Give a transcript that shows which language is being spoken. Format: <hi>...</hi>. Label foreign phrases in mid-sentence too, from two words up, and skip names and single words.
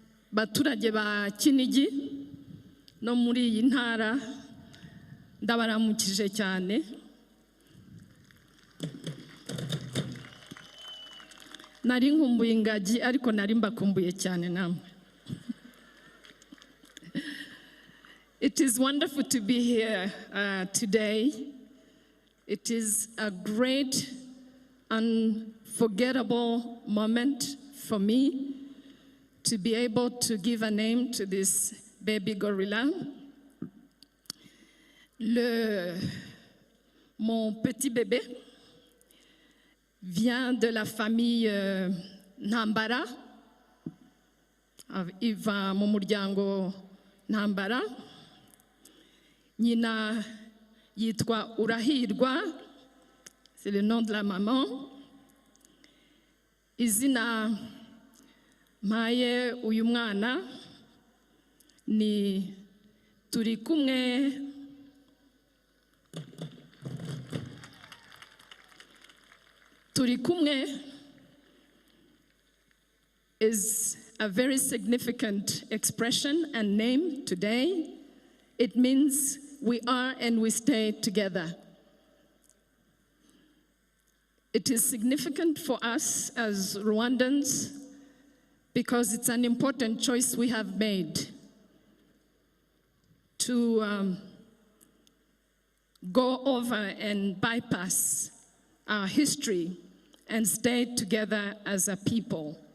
<rw>baturage ba Kinigi no muri iyi ntara ndabaramukije cyane. Nari nkumbuye ingagi ariko nari mbakumbuye cyane namwe.</rw> <en>It is wonderful to be here today. It is a great, unforgettable moment for me to be able to give a name to this baby gorilla.</en> <fr>Mon petit bébé vient de la famille Ntambara. Il va</fr> <rw>mu muryango Ntambara. Nyina yitwa Urahirwa,</rw> <fr>c'est le nom de la maman.</fr> <rw>Izina mpaye uyu mwana ni turi kumwe. Turi kumwe</rw> <en>is a very significant expression and name today. It means we are and we stay together. It is significant for us as Rwandans because it's an important choice we have made to go over and bypass our history and stay together as a people.</en>